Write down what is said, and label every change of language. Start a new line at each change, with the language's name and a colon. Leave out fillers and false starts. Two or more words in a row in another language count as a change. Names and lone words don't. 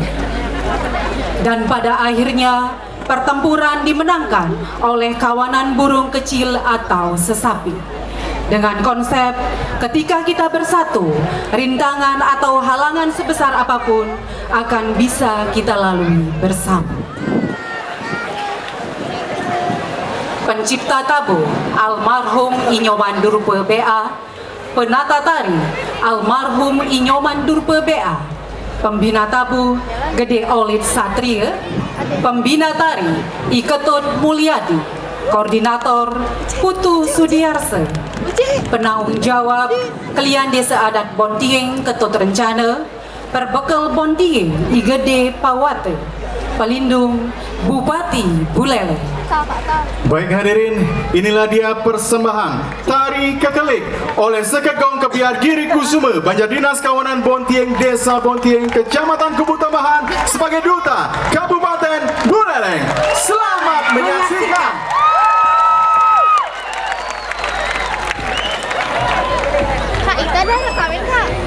Indonesian: Dan pada akhirnya, pertempuran dimenangkan oleh kawanan burung kecil atau sesapi. Dengan konsep, ketika kita bersatu, rintangan atau halangan sebesar apapun akan bisa kita lalui bersama. Pencipta tabu almarhum Inyoman Durpe BA, penata tari almarhum Inyoman Durpe BA, pembina tabu Gede Olit Satria, pembina tari Iketut Mulyadi, koordinator Putu Sudiarse, penanggung jawab Kelian Desa Adat Bontieng Ketut Rencana, Perbekal Bontieng Igede Pawate, pelindung Bupati Buleleng. Baik hadirin, inilah dia persembahan Tari Kekeling oleh Sekegong Kebiar Giri Kusuma, Banjar Dinas Kawanan Bontieng, Desa Bontieng, Kecamatan Kubu Tambahan sebagai duta Kabupaten Buleleng. Selamat menyaksikan. Kak Ika dah rekamin Kak.